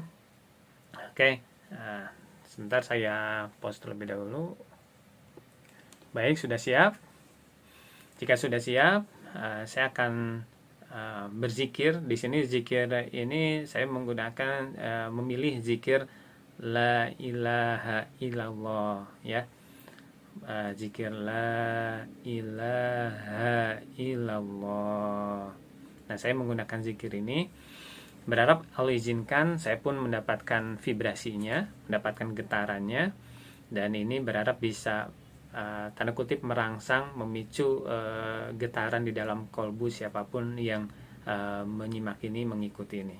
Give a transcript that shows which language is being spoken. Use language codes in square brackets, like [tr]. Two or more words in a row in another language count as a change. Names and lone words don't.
[id] Oke, sebentar saya pause terlebih dahulu. Baik, sudah siap. Jika sudah siap, saya akan berzikir. Di sini zikir ini saya menggunakan memilih zikir [ar] la ilaha illallah [id] ya. Zikir [ar] la ilaha illallah. [id] Nah, saya menggunakan zikir ini berharap Allah izinkan saya pun mendapatkan vibrasinya, mendapatkan getarannya, dan ini berharap bisa tanda kutip merangsang, memicu getaran di dalam kolbu siapapun yang menyimak ini, mengikuti ini.